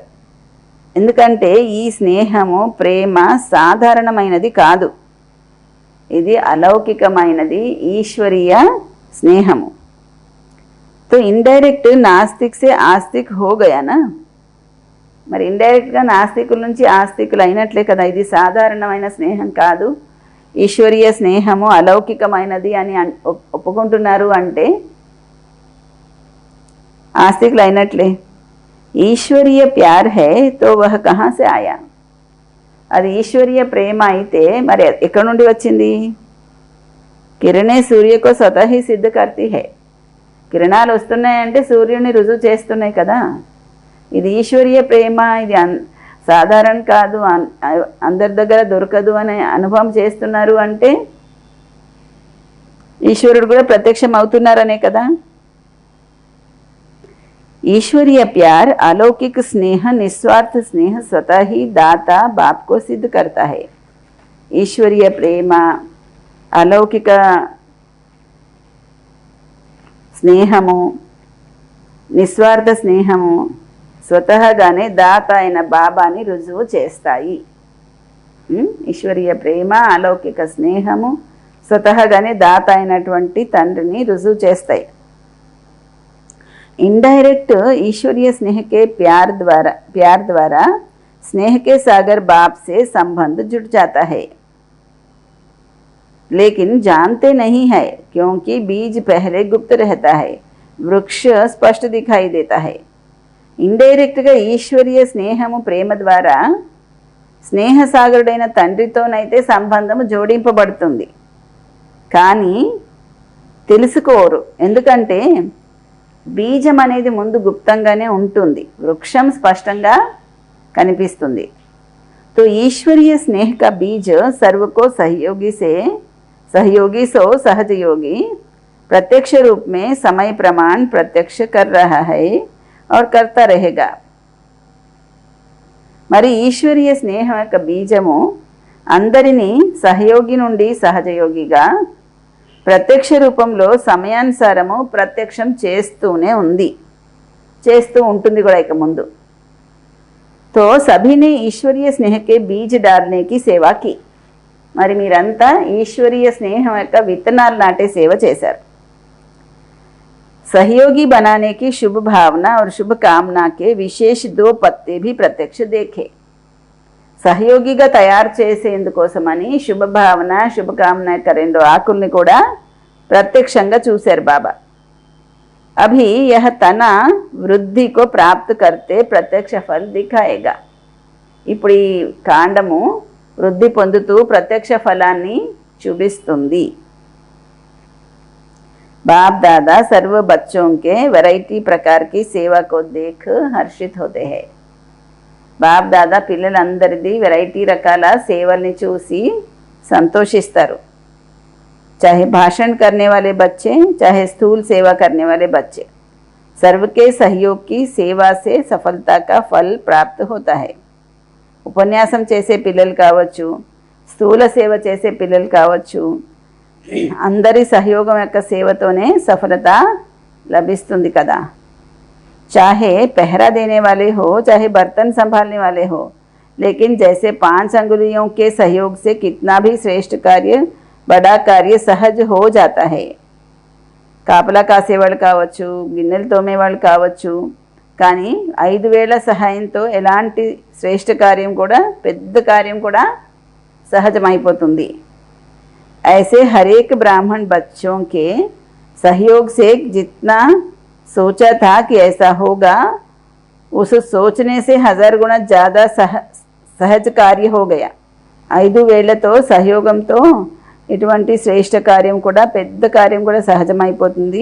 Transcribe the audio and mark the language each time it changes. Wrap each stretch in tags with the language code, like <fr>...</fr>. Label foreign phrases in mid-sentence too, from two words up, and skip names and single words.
<te>ఎందుకంటే ఈ స్నేహము ప్రేమ సాధారణమైనది కాదు, ఇది అలౌకికమైనది ఈశ్వరీయ స్నేహము.</te> <hi>तो ఇండైరెక్ట్ नास्तिक से आस्तिक हो गया ना.</hi> <te>మరి ఇండైరెక్ట్గా నాస్తికుల నుంచి ఆస్తికులు అయినట్లే కదా. ఇది సాధారణమైన స్నేహం కాదు, ఈశ్వరీయ స్నేహము అలౌకికమైనది అని ఒప్పుకుంటున్నారు అంటే ఆస్తికులు అయినట్లే.</te> <hi>ईश्वरीय प्यार है तो वह कहाँ से आया.</hi> <te>అది ఈశ్వరీయ ప్రేమ అయితే మరి ఎక్కడి నుండి వచ్చింది?</te> <hi>किरणें सूर्य को स्वतः ही सिद्ध करती है.</hi> <te>కిరణాలు వస్తున్నాయంటే సూర్యుని రుజువు చేస్తున్నాయి కదా. ఇది ఈశ్వరీయ ప్రేమ, ఇది సాధారణ కాదు, అందరి దగ్గర దొరకదు అనే అనుభవం చేస్తున్నారు అంటే ఈశ్వరుడు కూడా ప్రత్యక్షం అవుతున్నారనే కదా.</te> <hi>ईश्वरीय प्यार अलौकिक स्नेह, निस्वार्थ स्नेह स्वतः ही दाता बाप को सिद्ध करता है.</hi> <te>ఈశ్వరీయ ప్రేమ అలౌకిక స్నేహము, నిస్వార్థ స్నేహము స్వతహాగానే దాత అయిన బాబాని రుజువు చేస్తాయి. ఈశ్వరీయ ప్రేమ అలౌకిక స్నేహము స్వతహాగానే దాత అయినటువంటి తండ్రిని రుజువు చేస్తాయి.</te> <hi>इनडायरेक्ट ईश्वरीय स्नेह के प्यार द्वारा स्नेह के सागर बाप से संबंध जुड़ जाता है, लेकिन जानते नहीं है क्योंकि बीज पहले गुप्त रहता है, वृक्ष स्पष्ट दिखाई देता है.</hi> <te>ఇండైరెక్ట్ గా ఈశ్వరీయ స్నేహము ప్రేమ ద్వారా స్నేహ సాగరుడైన తండ్రితోనైతే సంబంధము జోడింపబడుతుంది, కానీ తెలుసుకోరు. ఎందుకంటే బీజం అనేది ముందు గుప్తంగానే ఉంటుంది, వృక్షం స్పష్టంగా కనిపిస్తుంది.</te> <hi>तो ईश्वरीय स्नेह का बीज सर्व को सहयोगी सो सहज योगी प्रत्यक्ष रूप में समय प्रमाण प्रत्यक्ष कर रहा है और करता रहेगा.</hi> <te>మరి ఈశ్వరీయ స్నేహం యొక్క బీజము అందరినీ సహయోగి నుండి సహజయోగిగా ప్రత్యక్ష రూపంలో సమయానుసారము ప్రత్యక్షం చేస్తూ ఉంటుంది కూడా ఇక ముందు.</te> <hi>तो सभी ने ईश्वरीय स्नेह के बीज डालने की सेवा की.</hi> <te>మరి మీరంతా ఈశ్వరీయ స్నేహం యొక్క విత్తనాలు నాటే సేవ చేశారు.</te> <hi>सहयोगी बनाने की शुभ भावना और शुभ कामना के विशेष 2 पत्ते भी प्रत्यक्ष देखे.</hi> <te>సహయోగిగా తయారు చేసేందుకోసమని శుభభావన శుభకామన యొక్క 2 ఆకుల్ని కూడా ప్రత్యక్షంగా చూశారు బాబా.</te> <hi>अभी यह तना వృద్ధి को प्राप्त करते प्रत्यक्ष फल दिखाएगा.</hi> <te>ఇప్పుడు ఈ కాండము వృద్ధి పొందుతూ ప్రత్యక్ష ఫలాన్ని చూపిస్తుంది.</te> <hi>बाप दादा सर्व बच्चों के वैरायटी प्रकार की सेवा को देख हर्षित होते हैं.</hi> <te>బాప్ దాదా పిల్లలందరిది వెరైటీ రకాల సేవల్ని చూసి సంతోషిస్తారు.</te> <hi>चाहे भाषण करने वाले बच्चे, चाहे स्थूल सेवा करने वाले बच्चे, सर्व के सहयोग की सेवा से सफलता का फल प्राप्त होता है.</hi> <te>ఉపన్యాసం చేసే పిల్లలు కావచ్చు, స్థూల సేవ చేసే పిల్లలు కావచ్చు, అందరి సహయోగం యొక్క సేవతోనే సఫలత లభిస్తుంది కదా.</te> <hi>चाहे पहरा देने वाले हो, चाहे बर्तन संभालने वाले हो, लेकिन जैसे 5 अंगुलियों के सहयोग से कितना भी श्रेष्ठ कार्य बड़ा कार्य सहज हो जाता है.</hi> <te>కాపలా కాసేవాళ్ళు కావచ్చు, గిన్నెలు తోమేవాళ్ళు కావచ్చు, కానీ 5 వేల సహాయంతో ఎలాంటి శ్రేష్ఠ కార్యం కూడా, పెద్ద కార్యం కూడా సహజమైపోతుంది.</te> <hi>ऐसे हर एक ब्राह्मण बच्चों के सहयोग से जितना सोचा था कि ऐसा होगा, उस सोचने से 1000 गुना ज़्यादा सहज कार्य हो गया.</hi> <te>5 వేలతో సహయోగంతో ఇటువంటి శ్రేష్ఠ కార్యం కూడా, పెద్ద కార్యం కూడా సహజమైపోతుంది.</te>